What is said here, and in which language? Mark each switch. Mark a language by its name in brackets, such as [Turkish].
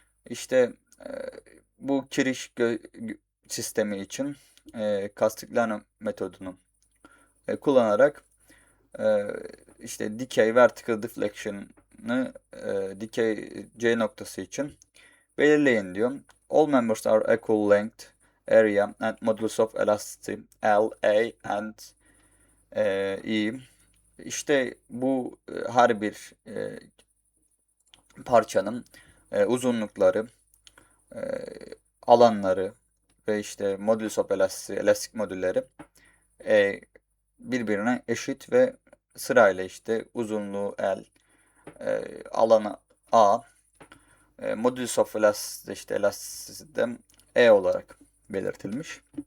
[Turkish] İşte e, bu kiriş sistemi için Castigliano metodunu kullanarak e, işte dikey vertical deflection'ı dikey C noktası için belirleyin diyor. [English] All members are equal length, area and modulus of elasticity L, A and E. [Turkish] İşte bu her bir parçanın uzunlukları, e, alanları ve işte modulus of elasticity, elastik modülleri e, birbirine eşit ve sırayla işte uzunluğu L, alanı A, modulus of elasticity işte elasticity E olarak belirtilmiş.